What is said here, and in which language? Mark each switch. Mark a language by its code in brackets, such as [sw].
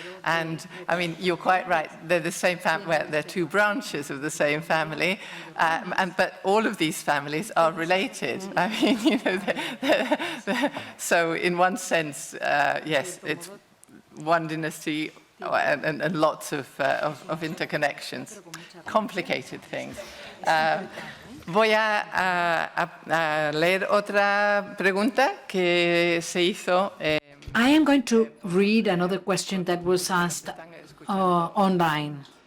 [en] And, I mean, you're quite right, they're the same family, well, they're two branches of the same family, but all of these families are related. I mean, you know, so in one sense, yes, it's one dynasty and lots of interconnections, complicated things. [es] Voy a leer otra pregunta que se hizo. [en] I am going to read another question that was asked online.